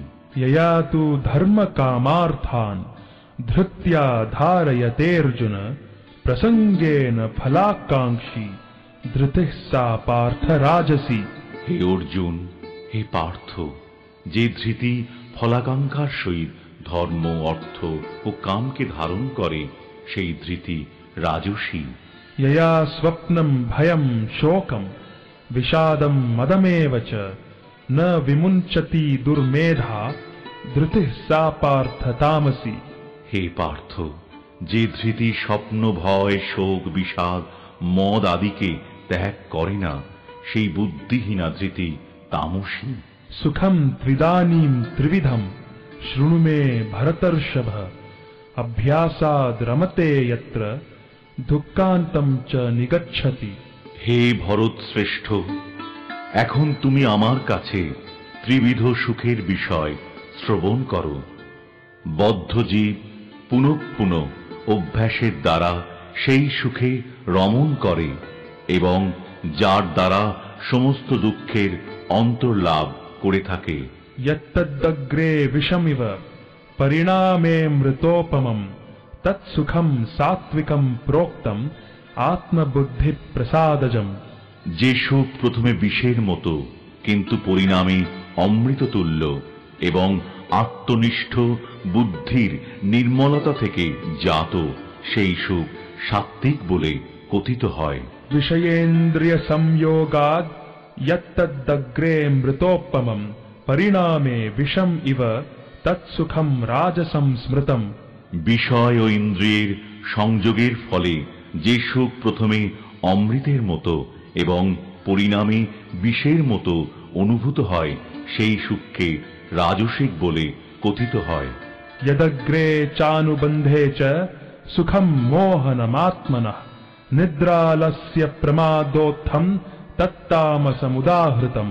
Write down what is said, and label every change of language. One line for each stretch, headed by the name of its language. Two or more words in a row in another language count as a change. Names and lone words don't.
Sanskrit: यया तु धर्म कामार्थान् धृत्या धारयतेऽर्जुन प्रसंगेन फलाकांक्षी धृतिः सा पार्थ राजसी।
Bangla: হে অর্জুন, হে পার্থ, যে ধৃতি ফলাকাঙ্ক্ষার সহিত ধর্ম, অর্থ ও কামকে ধারণ করে সেই ধৃতি রাজসী।
Sanskrit: यया स्वप्नं भयं शोकं विषादं मदमेव च न विमुञ्चति दुर्मेधा धृतिः सा पार्थ तामसी।
Bangla: হে পার্থ, যে ধৃতি স্বপ্ন, ভয়, শোক, বিষাদ ও মদ আদিকে ত্যাগ করে না, সেই বুদ্ধিহীনা ধৃতি তামসী।
Sanskrit: सुखम त्रिदानीम त्रिविधम शृणु मे भरतर्षभ अभ्यासाद रमते यत्र दुःखान्तम च निगच्छति।
Bangla: হে ভরত শ্রেষ্ঠ, এখন তুমি আমার কাছে ত্রিবিধ সুখের বিষয় শ্রবণ করো। বদ্ধজীব পুনঃ পুনঃ অভ্যাসের দ্বারা সেই সুখে রমণ করে এবং যার দ্বারা সমস্ত দুঃখের অন্তর্লাভ করে থাকে।
Sanskrit: यत्तदग्रे विषमिव परिणामे मृतोपमं तत्सुखम सात्विकम प्रोक्तम आत्मबुद्धि प्रसादजम।
Bangla: যে সুখ প্রথমে বিষের মতো কিন্তু পরিণামে অমৃত তুল্য এবং আত্মনিষ্ঠ বুদ্ধির নির্মলতা থেকে জাত, সেই সুখ সাত্ত্বিক বলে কথিত হয়।
Sanskrit: विषयेन्द्रिय संयोगाद यत्तदग्रे मृतोपमं परिणामे विषम इव तत्सुखम राजसं स्मृतम।
Bangla: বিষয় ও ইন্দ্রিয়ের সংযোগের ফলে যে সুখ প্রথমে অমৃতের মতো এবং পরিণামে বিষের মতো অনুভূত হয়, সেই সুখকে রাজসিক বলে কথিত হয়।
Sanskrit: यदग्रे चानुबंधे च सुखम मोहनमात्मनः निद्रालस्य प्रमादोत्थम तत्तामसमुदाहृतम।